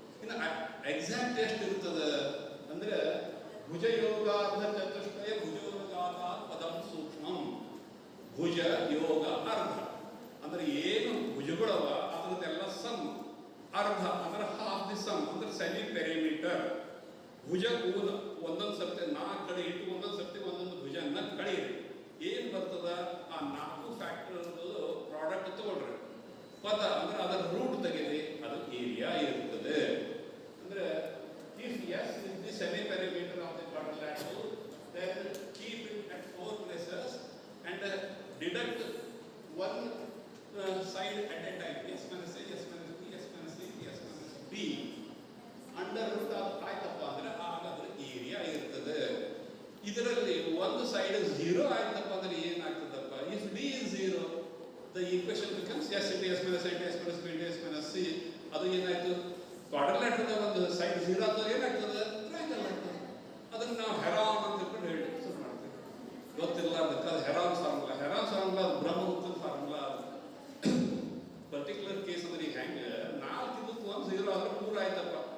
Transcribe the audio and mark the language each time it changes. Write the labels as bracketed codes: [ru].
[kn] ಇನ್ನು ಎಕ್ಸಾಕ್ಟ್ ಎಷ್ಟು ಇರ್ತದೆ ಅಂದ್ರೆ [sa] ಭುಜಯೋಗಾರ್ಧ ಚತುಷ್ಟಯ ಭುಜಯೋಗಾರ್ಧ ಪದಂ ಸೂಕ್ಷ್ಮಂ [kn] ಭುಜ ಯೋಗ ಅರ್ಧ ಅಂದ್ರೆ ಏನು ಭುಜಗಳವ ಅದರದೆಲ್ಲ ಸಮ್ ಅರ್ಧ ಅಂದ್ರೆ [en] half the sum [kn] ಅಂದ್ರೆ ಸೆಮಿ ಪೆರಿಮೀಟರ್ ಭುಜ ಒಂದೊಂದು ಸರ್ತಿ 4 ಕಡೆ ಇಟ್ಟು ಒಂದೊಂದು ಸರ್ತಿ ಒಂದೊಂದು ಭುಜನ ಕಳೆಯಿರಿ ಏನ್ ಬರ್ತದ ಆ 4 ಫ್ಯಾಕ್ಟರ್ ಪ್ರಾಡಕ್ಟ್ ತಗೊಳ್ರಿ ಪದ ಅಂದ್ರೆ ಅದರ ರೂಟ್ ತೆಗೆದಿ ಅದು ಏರಿಯಾ ಇರ್ತದೆ. ಅಂದ್ರೆ [en] If S is the semi perimeter of the quadrilateral then keep it at 4 places and deduct one side at a time. S minus A, S minus B, S minus C, S minus D [kn] under root ಆಯ್ತಪ್ಪ ಅಂದ್ರೆ ಆಗ ಅದರ area ಇರ್ತದೆ. ಇದರಲ್ಲಿ ಒಂದು side 0 ಆಯ್ತಪ್ಪ ಅಂದ್ರೆ ಏನಾಗ್ತದಪ್ಪ [en] If D is 0 the equation becomes S into S minus A into S minus B into S minus C. [kn] ಅದು ಏನಾಯ್ತು ಕ್ವಾಡ್ರಿಲ್ಯಾಟರಲ್ ಒಂದು ಸೈಡ್ 0 ಆದ್ರೆ ಏನಾಗ್ತದೆ ಟ್ರಯಾಂಗಲ್ ಆಗ್ತದೆ. ಅದನ್ನ ನಾವು ಹೆರಾನ್ ಅಂತ ತಿಳ್ಕೊಂಡು ಹೇಳಿ ಶುರು ಮಾಡ್ತೀವಿ. ಗೊತ್ತಿಲ್ಲ ಅದಕ್ಕೆ ಅದು ಹೆರಾನ್ ಫಾರ್ಮುಲಾ ಅದು ಬ್ರಹ್ಮಗುಪ್ತನ ಫಾರ್ಮುಲಾ. ಪರ್ಟಿಕ್ಯುಲರ್ ಕೇಸ್ ಅಂದ್ರೆ ಈಗ ಹೆಂಗೆ 4 ಇದಕ್ಕೆ ಒಂದು 0 ಆದ್ರೆ 3 ಆಯ್ತಪ್ಪ.